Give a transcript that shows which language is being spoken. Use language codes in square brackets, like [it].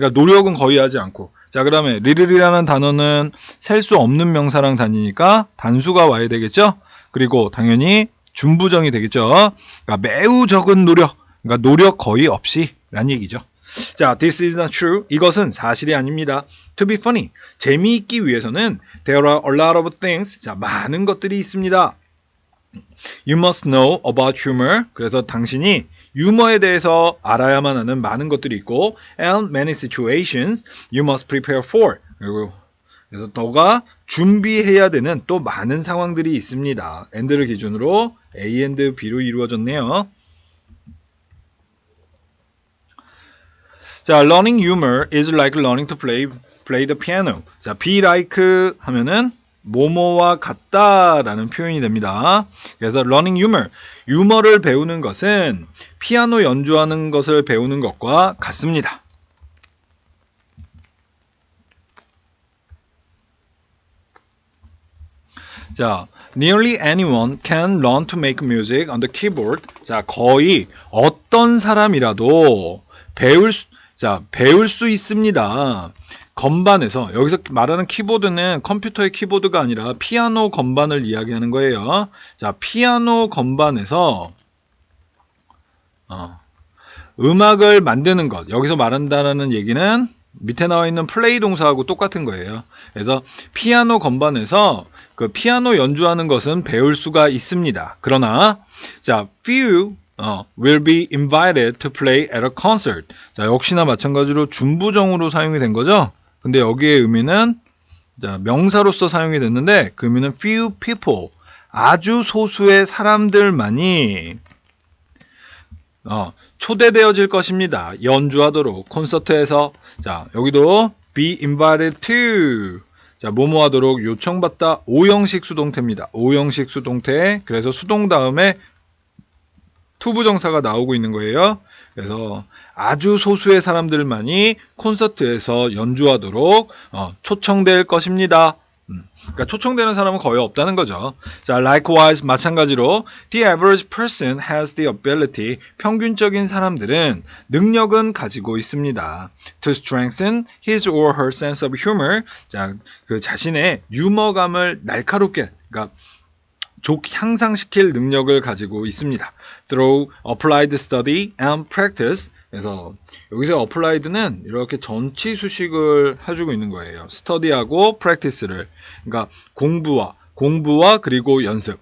[ko] 그러니까 노력은 거의 하지 않고. 자, 그다음에 little이라는 단어는 셀 수 없는 명사랑 다니니까 단수가 와야 되겠죠. 그리고 당연히 준부정이 되겠죠. 그러니까 매우 적은 노력. 그러니까 노력 거의 없이 라는 얘기죠. [en] 자, this is not true. [ko] 이것은 사실이 아닙니다. [en] To be funny. [ko] 재미있기 위해서는 [en] there are a lot of things. [ko] 자, 많은 것들이 있습니다. [en] You must know about humor. [ko] 그래서 당신이 유머에 대해서 알아야만 하는 많은 것들이 있고 [en] and many situations you must prepare for. [ko] 그리고 그래서 너가 준비해야 되는 또 많은 상황들이 있습니다. and를 기준으로 A and B로 이루어졌네요. [en] 자, learning humor is like learning to play the piano. [ko] 자, be like 하면은 뭐뭐와 같다라는 표현이 됩니다. 그래서 [en] learning humor, [ko] 유머를 배우는 것은 피아노 연주하는 것을 배우는 것과 같습니다. [en] 자, nearly anyone can learn to make music on the keyboard. [ko] 자, 거의 어떤 사람이라도 배울 수 있습니다. 건반에서, 여기서 말하는 키보드는 컴퓨터의 키보드가 아니라 피아노 건반을 이야기하는 거예요. 자, 피아노 건반에서 음악을 만드는 것, 여기서 말한다는 얘기는 밑에 나와 있는 플레이 동사하고 똑같은 거예요. 그래서 피아노 건반에서 그 피아노 연주하는 것은 배울 수가 있습니다. 그러나 [en] 자, few will be invited to play at a concert. [ko] 자, 역시나 마찬가지로 준부정으로 사용이 된 거죠. 근데 여기의 의미는 자, 명사로서 사용이 됐는데 그 의미는 [en] few people, [ko] 아주 소수의 사람들만이 초대되어질 것입니다. 연주하도록 콘서트에서. 자, 여기도 be invited to. 자, 뭐뭐 하도록 요청받다. 5형식 수동태입니다. 5형식 수동태. 그래서 수동 다음에 투부정사가 나오고 있는 거예요. 그래서 아주 소수의 사람들만이 콘서트에서 연주하도록 초청될 것입니다. 그러니까 초청되는 사람은 거의 없다는 거죠. 자, likewise 마찬가지로 [en] the average person has the ability [ko] 평균적인 사람들은 능력은 가지고 있습니다. [en] to strengthen his or her sense of humor. [ko] 자, 그 자신의 유머감을 날카롭게 그러니까 향상시킬 능력을 가지고 있습니다. [en] through applied study and practice. [ko] 그래서 여기서 applied는 이렇게 전치 수식을 해주고 있는 거예요. study하고 practice를. 그러니까 공부와 그리고 연습.